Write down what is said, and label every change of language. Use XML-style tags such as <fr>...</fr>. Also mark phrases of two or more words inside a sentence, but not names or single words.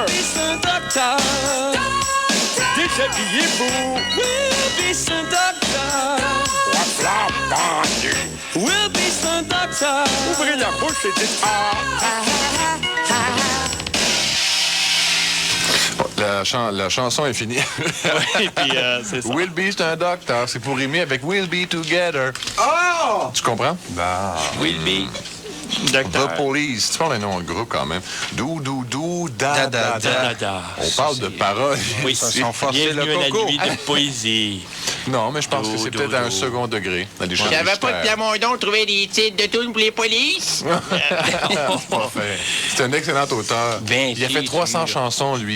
<en>Will be</en> <fr>son docteur. Déshabillez-vous.</fr> <en>Will be</en> <fr>son docteur.</fr> <en>Will be</en> <fr>son docteur. Ouvrez la bouche et dites La chanson est finie. Oui, puis c'est ça.</fr> <en>Will Be,</en> <fr>c'est un docteur. C'est pour rimer avec We'll Be Together. Oh! Tu comprends?</fr> <en>Will be.</en> <fr>The Police. Tu parles un nom de groupe quand même. Dou, da. On parle de paroles. Oui, Ils sont forcés le bienvenue à coco. la nuit de poésie. Non, mais je pense que c'est peut-être à un second degré. J'avais pas de Plamondon trouver des titres de tunes pour les polices. C'est un excellent auteur. Il a fait 300 chansons, lui.</fr>